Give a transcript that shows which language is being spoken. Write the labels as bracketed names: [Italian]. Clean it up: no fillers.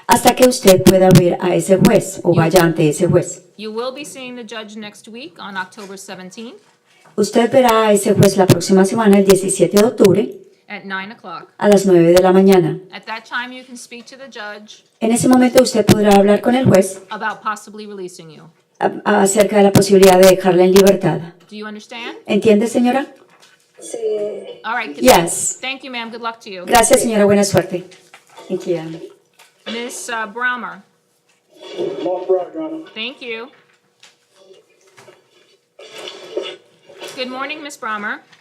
[Spanish] Hasta que usted pueda ver a ese juez o vaya ante ese juez. [English] You will be seeing the judge next week on October 17th [Spanish] Usted verá a ese juez la próxima semana, el 17 de octubre, [English] at 9 o'clock. [Spanish] a las 9 de la mañana. [English] At that time, you can speak to the judge [Spanish] En ese momento usted podrá hablar con el juez [English] about possibly releasing you. [Spanish] acerca de la posibilidad de dejarla en libertad. [English] Do you understand? [Spanish] ¿Entiende, señora? Sí. [English] All right. Yes. Thank you, ma'am. Good luck to you. [Spanish] Gracias, señora. Buena suerte. [English] Thank you. Miss Brahmer. Lost route, Your Honor. Thank you. Good morning, Miss Brahmer.